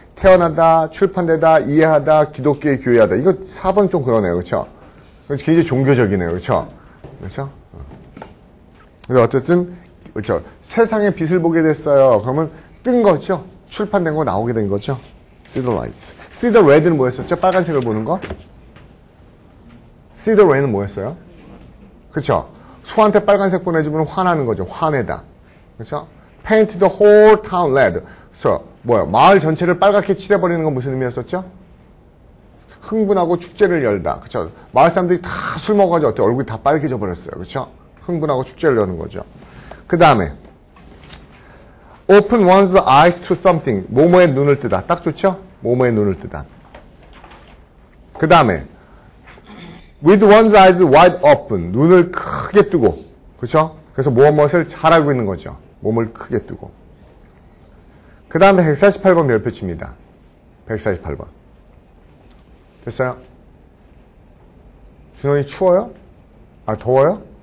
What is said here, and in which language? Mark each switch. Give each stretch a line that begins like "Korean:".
Korean: 태어나다, 출판되다, 이해하다, 기독교에 교회하다. 이거 4번 좀 그러네요. 그쵸? 굉장히 종교적이네요. 그쵸? 그쵸? 그래서 어쨌든, 그쵸? 세상에 빛을 보게 됐어요. 그러면 뜬 거죠? 출판된 거 나오게 된 거죠?
English: See the light. See the red
Korean: 는 뭐였었죠? 빨간색을 보는 거?
English: See the red
Korean: 는 뭐였어요? 그쵸? 소한테 빨간색 보내주면 화나는 거죠. 화내다. 그쵸?
English: paint the whole town red.
Korean: 그래서 뭐야? 마을 전체를 빨갛게 칠해버리는 건 무슨 의미였었죠? 흥분하고 축제를 열다. 그쵸? 마을 사람들이 다 술 먹어가지고 어때? 얼굴이 다 빨개져 버렸어요. 그쵸? 흥분하고 축제를 여는 거죠. 그 다음에
English: open one's eyes to something.
Korean: 뭐뭐에 눈을 뜨다. 딱 좋죠? 뭐뭐에 눈을 뜨다. 그 다음에
English: with one's eyes wide open.
Korean: 눈을 크게 뜨고. 그쵸? 그래서 무엇을 잘 알고 있는 거죠. 몸을 크게 뜨고. 그 다음에 148번 별표칩니다. 148번. 됐어요? 준원이 추워요? 아, 더워요?